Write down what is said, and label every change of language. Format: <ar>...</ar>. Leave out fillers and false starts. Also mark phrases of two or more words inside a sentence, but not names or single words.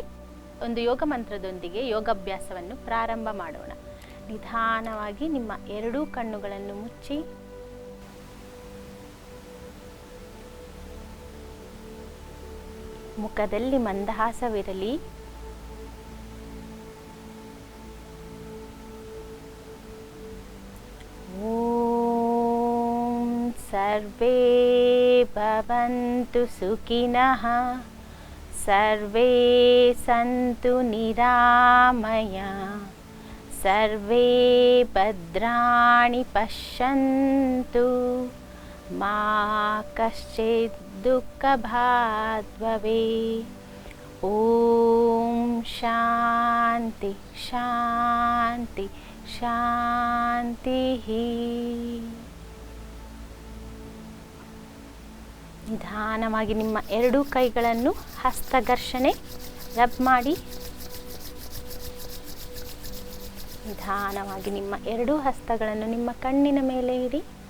<kn>ಒಂದು ಯೋಗ ಮಂತ್ರದೊಂದಿಗೆ ಯೋಗಾಭ್ಯಾಸವನ್ನು ಪ್ರಾರಂಭ ಮಾಡೋಣ. ನಿಧಾನವಾಗಿ ನಿಮ್ಮ ಎರಡೂ ಕಣ್ಣುಗಳನ್ನು ಮುಚ್ಚಿ ಮುಖದಲ್ಲಿ ಮಂದಹಾಸವಿರಲಿ.</kn> <sa>ಸರ್ವೇ ಭವಂತು ಸುಖಿನಃ, ಸರ್ವೇ ಸಂತು ನಿರಾಮಯ, ಸರ್ವೇ ಭದ್ರಾಣಿ ಪಶ್ಯಂತು, ಮಾ ಕಶ್ಚಿತ್ ದುಃಖಭಾಗ್ ಭವೇತ್. ಓಂ ಶಾಂತಿ ಶಾಂತಿ ಶಾಂತಿ.</sa> <kn>ನಿಧಾನವಾಗಿ ನಿಮ್ಮ ಎರಡೂ ಕೈಗಳನ್ನು ಹಸ್ತಘರ್ಷಣೆ ರಬ್ ಮಾಡಿ. ನಿಧಾನವಾಗಿ ನಿಮ್ಮ ಎರಡೂ ಹಸ್ತಗಳನ್ನು ನಿಮ್ಮ ಕಣ್ಣಿನ ಮೇಲೆ ಇಡಿ.</kn>